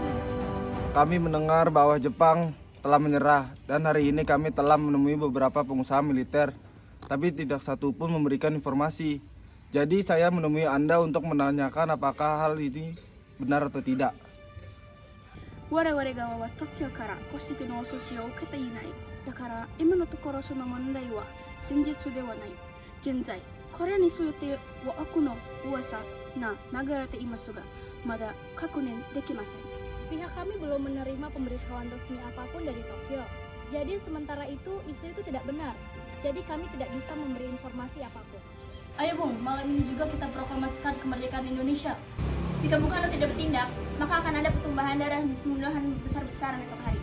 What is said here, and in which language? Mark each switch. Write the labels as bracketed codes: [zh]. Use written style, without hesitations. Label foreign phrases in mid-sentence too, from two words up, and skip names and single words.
[id] Kami mendengar bahwa Jepang telah menyerah dan hari ini kami telah menemui beberapa pengusaha militer, tapi tidak satu pun memberikan informasi. Jadi saya menemui Anda untuk menanyakan apakah hal ini benar atau tidak. [ja] 我々側は東京から公式の措置を受けていない。だから今のところその問題は真実ではない。現在これについては悪の噂が流れていますが、まだ確認できません。 [id] Pihak kami belum menerima pemberitahuan resmi apapun dari Tokyo. Jadi sementara itu isu itu tidak benar. Jadi kami tidak bisa memberi informasi apapun. Ayo Bung, malam ini juga kita proklamasikan kemerdekaan Indonesia. Jika Bung Karno tidak bertindak, maka akan ada pertumbuhan darah dan pembunuhan besar-besaran esok hari.